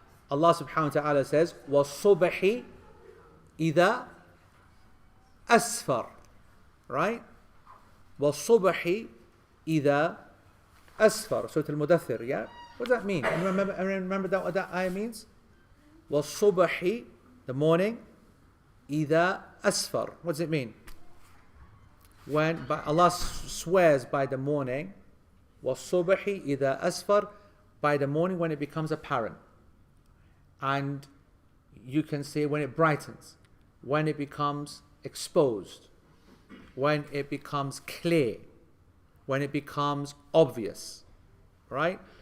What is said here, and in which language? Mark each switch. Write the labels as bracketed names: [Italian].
[English] Allah subhanahu wa ta'ala says, [Arabic] وَالصُّبْحِ إِذَا أَسْفَرَ. [English] Right? [Arabic] وَالصُّبْحِ إِذَا أَسْفَرَ. [English] Surah Al-Mudaththir, yeah? What does that mean? Remember that what that ayah means? وَالصُّبْحِ, the morning, إِذَا أَسْفَرَ. What does it mean? When Allah swears by the morning, [Arabic] وَالصُّبْحِ إِذَا أَسْفَرَ, [English] by the morning when it becomes apparent. And you can say when it brightens, when it becomes exposed, when it becomes clear, when it becomes obvious, right?